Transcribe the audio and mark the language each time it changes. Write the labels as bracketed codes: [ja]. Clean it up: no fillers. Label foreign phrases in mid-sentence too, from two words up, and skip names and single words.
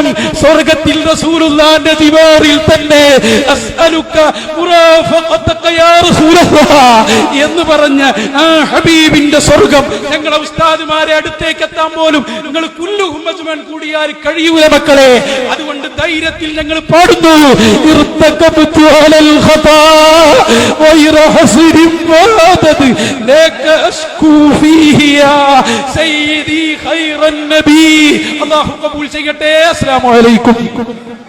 [ml] സ്വർഗത്തിൽ റസൂലുള്ളാഹിന്റെ ദിവാറിൽ തന്നെ [ar] أسألك مرافقتك يا رسول الله [ml] എന്ന് പറഞ്ഞ ആ ഹബീബിന്റെ സ്വർഗം ഞങ്ങളെ ഉസ്താദുമാരെ അടുത്തേക്ക് എത്താൻ പോലും നിങ്ങൾ [ar] كلهم أجمع [ml] കൂടിയാൽ കഴിയൂല മക്കളെ. അതുകൊണ്ട് ധൈര്യത്തിൽ ഞങ്ങൾ പാടുന്നു. [ar] ارتكبت على الخطا غير حسر وعدد لك أشكو فيه يا سيدي خير النبي. الله قبول [ml] ചെയ്യട്ടെ. [ar] السلام عليكم.